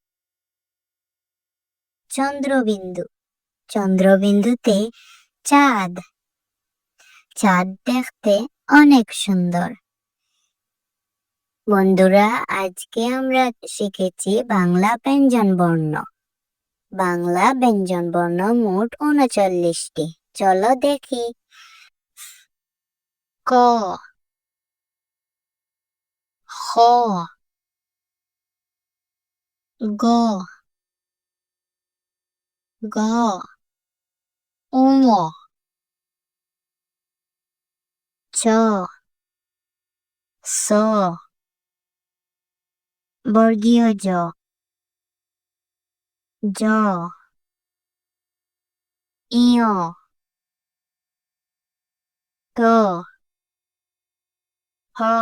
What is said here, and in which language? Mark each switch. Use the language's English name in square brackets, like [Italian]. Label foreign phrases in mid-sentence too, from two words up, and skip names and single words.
[Bangla] চন্দ্রবিন্দু, চন্দ্রবিন্দুতে চাঁদ, চাঁদ দেখতে অনেক সুন্দর। বন্ধুরা, আজকে আমরা শিখেছি বাংলা ব্যঞ্জন বর্ণ। বাংলা ব্যঞ্জন বর্ণ মোট ৩৯টি। চলো দেখি। ক, খ, গ, ঘ, ঙ, চ, ছ, বর্গীয় জ, জ, ইয়, ট, হ,